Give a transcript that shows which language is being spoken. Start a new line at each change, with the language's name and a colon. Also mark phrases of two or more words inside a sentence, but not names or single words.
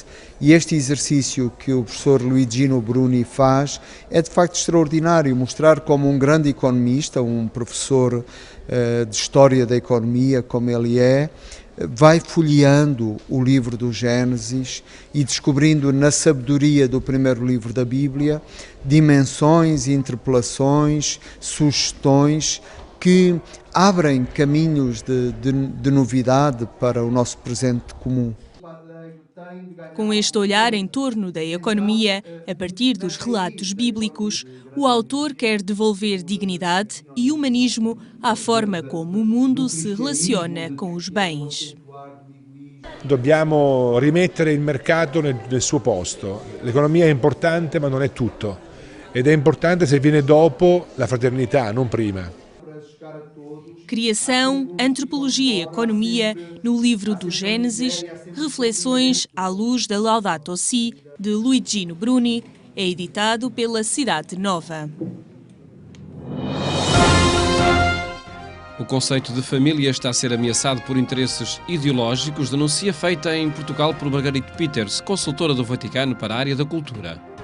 Portuguese: E este exercício que o professor Luigino Bruni faz é de facto extraordinário, mostrar como um grande economista, um professor de História da Economia, como ele é, vai folheando o livro do Gênesis e descobrindo na sabedoria do primeiro livro da Bíblia dimensões, interpelações, sugestões que abrem caminhos de novidade para o nosso presente comum. Com este olhar em torno da economia, a partir dos relatos bíblicos, o autor quer devolver dignidade e humanismo à forma como o mundo se relaciona com os bens.
Italian: Dobbiamo rimettere il mercato nel suo posto. L'economia è importante ma non è tutto ed è importante se viene dopo la fraternità, non prima.
Portuguese: Criação, Antropologia e Economia, no livro do Gênesis, reflexões à luz da Laudato Si, de Luigino Bruni, é editado pela Cidade Nova. O conceito de família está a ser ameaçado por interesses ideológicos, denuncia feita em Portugal por Margarite Peters, consultora do Vaticano para a área da cultura.